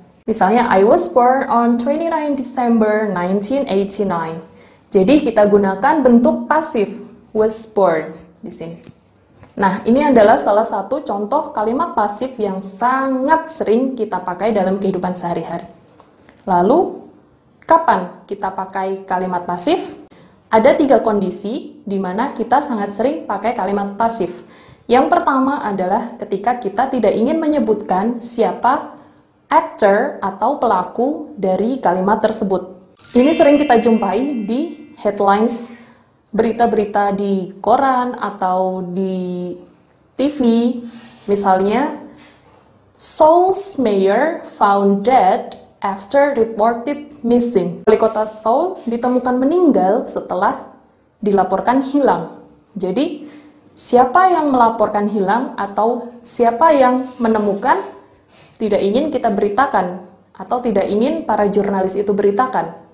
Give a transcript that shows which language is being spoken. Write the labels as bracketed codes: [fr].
[id] Misalnya [en] I was born on 29 December 1989. [id] Jadi kita gunakan bentuk pasif [en] was born [id] di sini. Nah, ini adalah salah satu contoh kalimat pasif yang sangat sering kita pakai dalam kehidupan sehari-hari. Lalu, kapan kita pakai kalimat pasif? Ada 3 kondisi di mana kita sangat sering pakai kalimat pasif. Yang pertama adalah ketika kita tidak ingin menyebutkan siapa actor atau pelaku dari kalimat tersebut. Ini sering kita jumpai di headlines berita-berita di koran atau di TV. Misalnya, [en] Seoul's mayor found dead after reported missing. [id] Wali kota Seoul ditemukan meninggal setelah dilaporkan hilang. Jadi, siapa yang melaporkan hilang atau siapa yang menemukan tidak ingin kita beritakan atau tidak ingin para jurnalis itu beritakan.